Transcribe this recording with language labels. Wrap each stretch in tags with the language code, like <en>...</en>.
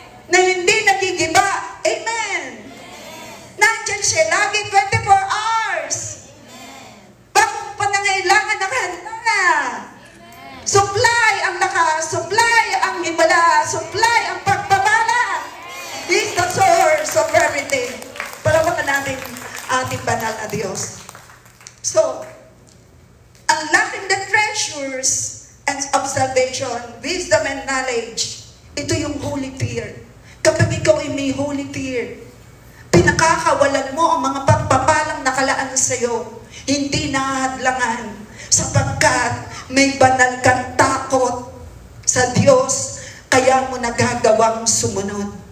<tl>Na hindi nagigiba. Amen. Nandiyan siya lagi 24 hours. Bakit panangailangan nakahanda na? Supply ang lakas, supply ang himala, supply ang pagpapala.</tl> <en>He's the source of everything.</en> <tl>Palawakan natin ating banal na Diyos.</tl> <en>So, unlocking the treasures of salvation, wisdom and knowledge,</en> <tl>ito yung</tl> <en>holy fear.</en> <tl>Kapag ikaw ay may holy fear, pinakakawalan mo ang mga pagpapalang nakalaan sa iyo, hindi nahadlangan, sapagkat may banal kang takot sa Diyos, kaya mo nagagawang sumunod.</tl>